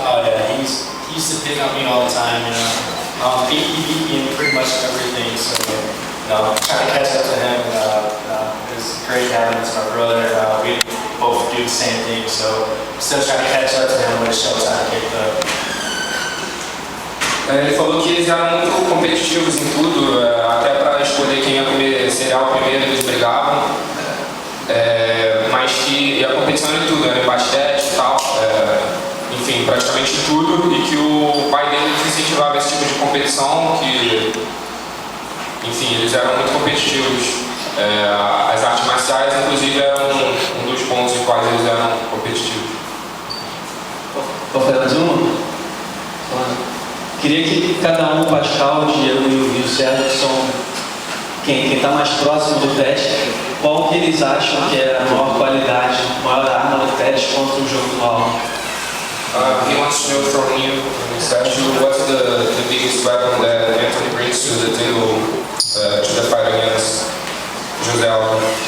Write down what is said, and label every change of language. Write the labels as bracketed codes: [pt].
[en] Oh yeah, he used to pick on me all the time. He beat me in pretty much everything. So trying to catch up to him. It was great having him as my brother. We both do the same thing. So still trying to catch up to him when the showtime kicked up. [pt] Ele falou que eles eram muito competitivos em tudo, até para escolher quem ia comer cereal primeiro eles brigavam, mas que a competição era em tudo, era em basquete e tal, enfim, praticamente em tudo, e que o pai dele incentivava esse tipo de competição, que, enfim, eles eram muito competitivos. As artes marciais, inclusive, eram um dos pontos em quais eles eram competitivos. Qual foi mais uma? Queria que cada um, o Pascal, o Diego e o Sérgio, que são quem está mais próximo do Pettis, qual que eles acham que é a maior qualidade, a maior arma do Pettis contra o jogo do Aldo? [en] He wants to know from you, Sérgio, what's the biggest weapon that Anthony brings to the table to the fight against José Aldo?